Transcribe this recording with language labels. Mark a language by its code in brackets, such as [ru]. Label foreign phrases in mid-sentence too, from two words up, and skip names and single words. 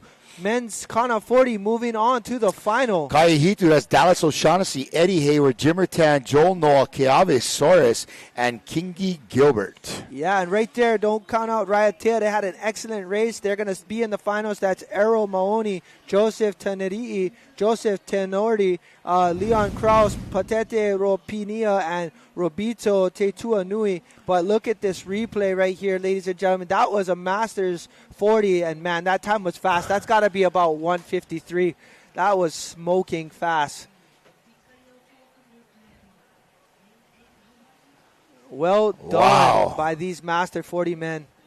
[en] Men's Kana 40 moving on to the final. Kaihitu, that's Dallas O'Shaughnessy, Eddie Hayward, Jimmer Tan, Joel Noah, Keave Soares, and Kingi Gilbert. Yeah, and right there, don't count out Raiatea. They had an excellent race. They're going to be in the finals. That's Errol Maoni, Joseph Tenerii, Joseph Tenordi, Leon Kraus, Patete Ropinia, and Robito Tetua Nui. But look at this replay right here, ladies and gentlemen. That was a Masters 40, and man, that time was fast. That's got to be about 1:53. That was smoking fast. Well done by these Master 40 men.